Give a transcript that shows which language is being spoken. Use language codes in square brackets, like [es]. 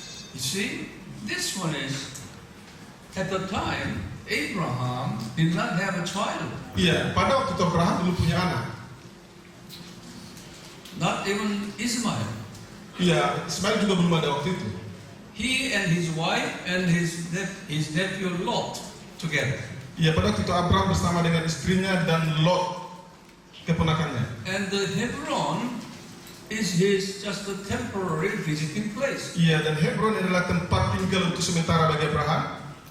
[en] You see, this one is, at the time, Abraham did not have a child. [id] Iya, pada waktu itu Abraham belum punya anak. [en] Not even Ismail. [id] Iya, Ismail juga belum ada waktu itu. [en] He and his wife and his nephew Lot together. [id] Iya, pada waktu itu Abraham bersama dengan istrinya dan Lot, keponakannya. [en] And the Hebron is just a temporary visiting place. [id] Iya, dan Hebron adalah tempat tinggal untuk sementara bagi Abraham.